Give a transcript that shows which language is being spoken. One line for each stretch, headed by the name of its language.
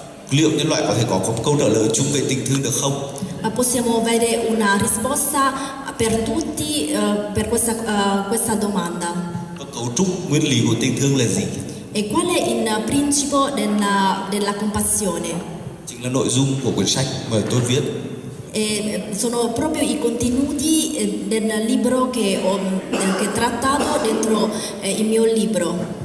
Vietnamese: Liệu nhân loại có thể có câu trả lời chung về tình thương được không?
Italian: Possiamo avere una risposta per tutti per questa domanda.
Vietnamese: Và cấu trúc nguyên lý của tình thương là gì?
Italian: E qual è il principio della compassione?
Vietnamese: Chính là nội dung của quyển sách mà tôi viết.
Italian: Sono proprio i contenuti del libro che ho trattato dentro il mio libro.